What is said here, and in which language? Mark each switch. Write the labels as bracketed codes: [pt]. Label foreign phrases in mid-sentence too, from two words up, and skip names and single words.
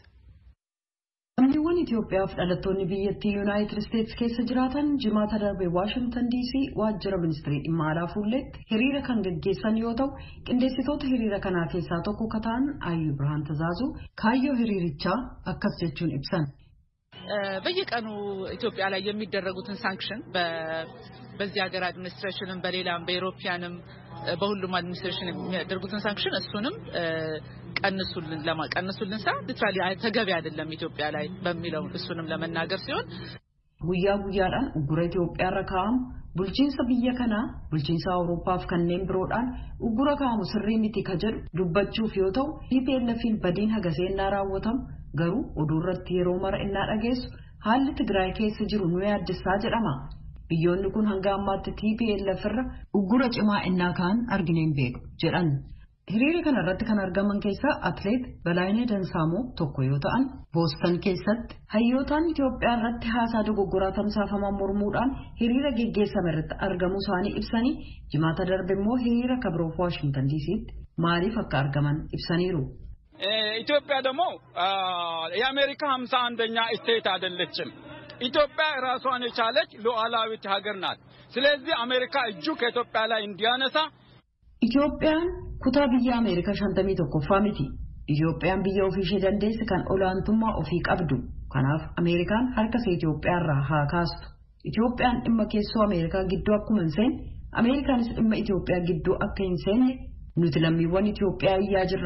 [om] Lammiiwwan Itoophiyaaf dhalattoonni biyyattii United States keessa jiraatan jimaata darbe Washington DC waajjira ministirii dhimma alaa fuulletti hiriira kan gaggeessan yoo ta'u qindeessitoota hiriira kanaa keessaa tokko kan ta'an Ayyuu Birhaan Tazaazuu kaayyoo hiriirichaa akkas jechuun ibsan. [am] በየቀኑ ኢትዮጵያ ላይ የሚደረጉትን ሳንክሽን በዚህ ሀገር አድሚኒስትሬሽንም በሌላም በኢሮፒያንም በሁሉም አድሚኒስትሬሽን የሚያደርጉትን ሳንክሽን እሱንም ቀንሱልን [en] so literally [am] ተገቢ አይደለም ኢትዮጵያ ላይ በሚለው እሱንም ለመናገር ሲሆን [om] guyyaa guyyaadhaan uggura Itoophiyaa irra kaa'amu bulchiinsa biyya kanaa bulchiinsa Awuroopaaf kanneen biroodhaan uggura kaa'amu sirrii miti ka jedhu dubbachuuf yoo ta'u TPLF'n badiin hagaseenyaa raawwatamu garuu oduu irratti yeroo mara innaa dhageessu haalli Tigraay keessa jiru nu yaaddessaa jedhama. Biyyoonni kun hanga ammaatti TPLF irra uggura cimaa innaa kaan argineen beeku jedhan. Hiriira kana irratti kan argaman keessaa atleet Balaayinee Dansaamoo tokko yoo ta'an Booston keessatti hayyootaan Itoophiyaa irratti haasaa dogoggoraa tamsaafaman mormuudhaan hiriira geggeessame irratti argamuu isaanii ibsanii jimaata darbe immoo hiriira kabiroof Waashingtan DC'tti maaliif akka argaman ibsaniiru. [am] ኢትዮጵያ ደግሞ የአሜሪካ 51ኛ ስቴት አይደለችም። ኢትዮጵያ ራሷን የቻለች ሉዓላዊት ሀገር ናት። ስለዚህ አሜሪካ እጁ ከኢትዮጵያ ላይ እንዲያነሳ [om] Itoophiyaan kutaa biyya Ameerikaa 51ffaa miti. Itoophiyaan biyya ofii ishee dandeesse kan olaantummaa ofii qabdu. Kanaaf Ameerikaan harka ishee Itoophiyaa irraa haa kaastu. Itoophiyaan dhimma keessoo Ameerikaa gidduu akkuma hin seenne, Ameerikaanis dhimma Itoophiyaa gidduu akka hin seenne nuti lammiiwwan Itoophiyaa iyyaa jirra.